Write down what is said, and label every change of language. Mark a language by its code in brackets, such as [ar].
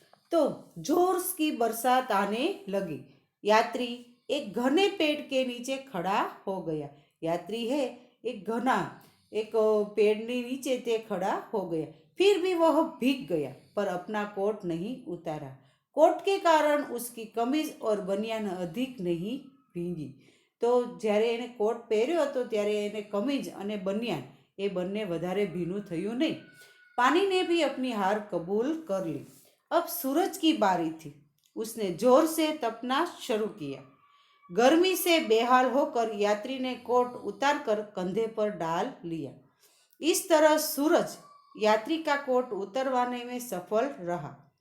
[hi] तो जोर की बरसात आने लगी। यात्री एक घने पेड़ के नीचे खड़ा हो गया। यात्री है एक घना एक पेड़ के नीचे ते खड़ा हो गया। फिर भी वह भीग गया, पर अपना कोट नहीं उतारा। कोट के कारण उसकी कमीज और बनियान अधिक नहीं ભીંગી। [gu] તો જ્યારે એને કોટ પહેર્યો હતો ત્યારે એને કમીજ અને બનિયાન એ બંને વધારે ભીનું થયું નહીં। [hi] पानी भी अपनी हार कबूल कर ली। अब सूरज की बारी थी। उसने जोर से तपना शुरू किया। गर्मी से बेहाल होकर यात्री ने कोट उतारकर कंधे पर डाल लिया। इस तरह सूरज यात्री का कोट उतरवाने में सफल रहा।